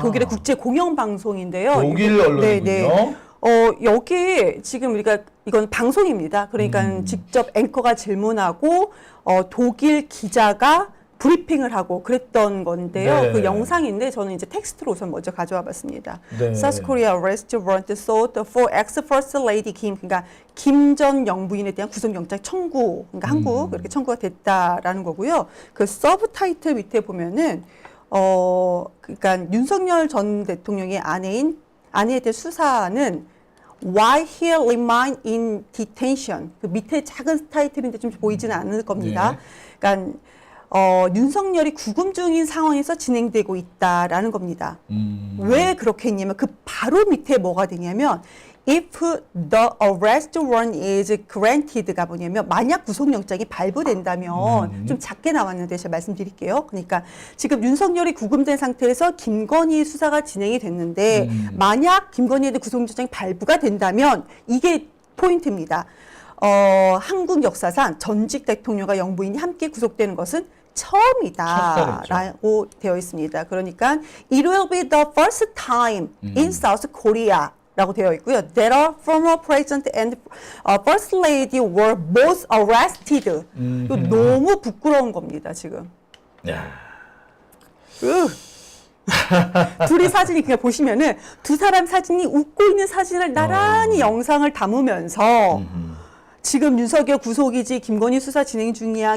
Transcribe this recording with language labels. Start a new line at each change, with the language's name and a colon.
Korean: 독일의 국제 공영 방송인데요. 독일 언론이군요. 여기 지금 우리가 이건 방송입니다. 그러니까 직접 앵커가 질문하고 독일 기자가 브리핑을 하고 그랬던 건데요. 네. 그 영상인데 저는 이제 텍스트로 우선 먼저 가져와 봤습니다. 네.
English: South Korea arrest warrant sought for ex-first lady Kim.
Korean: 그러니까 김 전 영부인에 대한 구속영장 청구. 그러니까 한국 이렇게 청구가 됐다라는 거고요. 그 서브타이틀 밑에 보면은 그러니까 윤석열 전 대통령의 아내에 대한 수사는
English: Why he remain in detention.
Korean: 그 밑에 작은 타이틀인데 좀 보이지는 않을 겁니다. 네. 그러니까 윤석열이 구금 중인 상황에서 진행되고 있다라는 겁니다. 왜 그렇게 했냐면 그 바로 밑에 뭐가 되냐면
English: if the arrest warrant is granted
Korean: 가 뭐냐면 만약 구속영장이 발부된다면 좀 작게 나왔는데 제가 말씀드릴게요. 그러니까 지금 윤석열이 구금된 상태에서 김건희 수사가 진행이 됐는데 만약 김건희에 대한 구속영장이 발부가 된다면 이게 포인트입니다. 한국 역사상 전직 대통령과 영부인이 함께 구속되는 것은 처음이다라고 되어 있습니다. 그러니까
English: it will be the first time in South Korea
Korean: 라고 되어 있고요.
English: That our former president and first lady were both arrested.
Korean: 이거 너무 부끄러운 겁니다, 지금. 야. 둘이 사진이 그냥 보시면은 두 사람 사진이 웃고 있는 사진을 나란히 영상을 담으면서 지금 윤석열 구속이지 김건희 수사 진행 중이야.